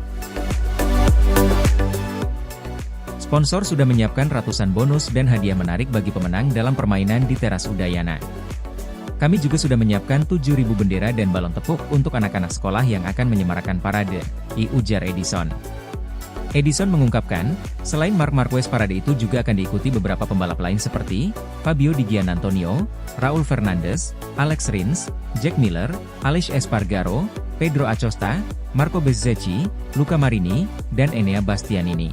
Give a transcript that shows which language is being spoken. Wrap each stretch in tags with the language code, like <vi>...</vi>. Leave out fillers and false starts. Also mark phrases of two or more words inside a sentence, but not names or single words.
<id>Sponsor sudah menyiapkan ratusan bonus dan hadiah menarik bagi pemenang dalam permainan di Teras Udayana. Kami juga sudah menyiapkan 7.000 bendera dan balon tepuk untuk anak-anak sekolah yang akan menyemarakan parade, ujar Edison. Edison mengungkapkan, selain Marc Marquez parade itu juga akan diikuti beberapa pembalap lain seperti Fabio Di Giannantonio, Raul Fernandez, Alex Rins, Jack Miller, Aleix Espargaro, Pedro Acosta, Marco Bezzecchi, Luca Marini, dan Enea Bastianini.</id>